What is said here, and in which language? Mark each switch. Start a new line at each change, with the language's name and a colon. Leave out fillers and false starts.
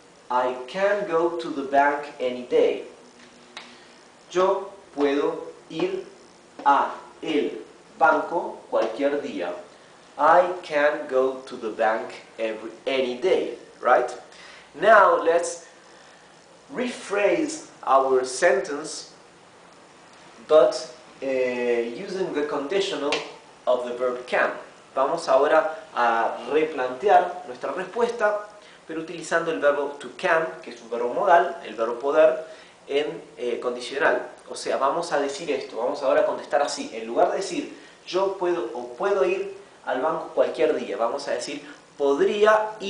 English: I can go to the bank any day.
Spanish: Yo puedo ir a el banco cualquier día.
English: I can go to the bank any day, right? Now let's rephrase our sentence, but using the conditional of the verb can.
Spanish: Vamos ahora a replantear nuestra respuesta, pero utilizando el verbo to can, que es un verbo modal, el verbo poder, en condicional. O sea, vamos a decir esto, vamos ahora a contestar así. En lugar de decir yo puedo ir al banco cualquier día, vamos a decir podría ir